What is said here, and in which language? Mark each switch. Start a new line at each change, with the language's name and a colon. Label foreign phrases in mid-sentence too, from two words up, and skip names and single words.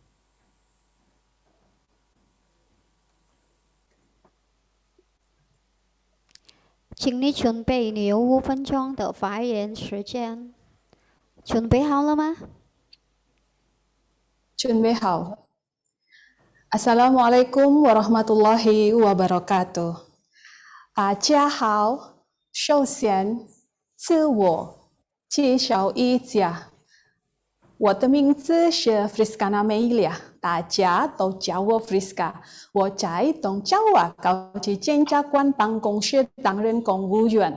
Chinese: 请你准备，你有5分钟的发言时间。准备好了吗？准备好了。
Arabic: السلام عليكم ورحمة الله وبركاته.
Chinese: 大家好，首先自我介绍一下，我的名字是 Friska Amelia， 大家都叫我 Friska。我在东爪哇高级检察官办公室担任公务员。